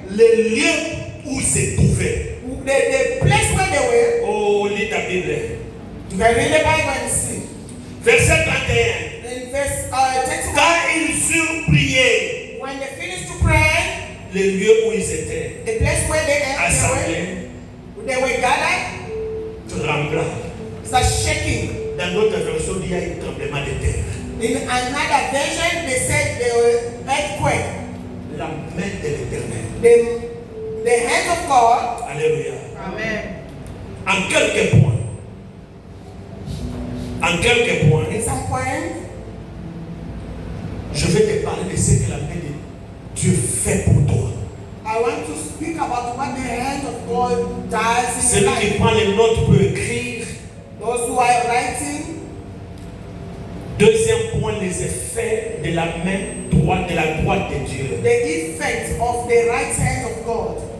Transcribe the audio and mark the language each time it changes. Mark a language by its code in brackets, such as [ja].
[fr] le lieu où ils se trouvaient. [en] the place where they were, [fr] Oh, lis ta Bible. [en] you can read the Bible and see. [fr] Verset 31. [en] In verse 31, [fr] Quand ils eurent prié, [en] when they finished to pray, [fr] le lieu où ils étaient [en] the place where they [fr] assemblés [en] were gathered, [fr] trembla. [en] start shaking. [fr] Dans notre version, il y a un tremblement de terre. [en] In another version, they said they were earthquake. [fr] La main de l'Éternel. [en] The hand of God. Alléluia. Amen. [fr] En quelques points. En quelques points, [en] In some point, [fr] je vais te parler de ce que la main de Dieu fait pour toi. [en] I want to speak about what the hand of God does in [fr] Celui [en] your [fr] qui [en] life. [fr] prend les notes peut écrire. [en] Those who are writing. [fr] Deuxième point, les effets de la main droite, de la droite de Dieu. [en] The effect of the right hand of God.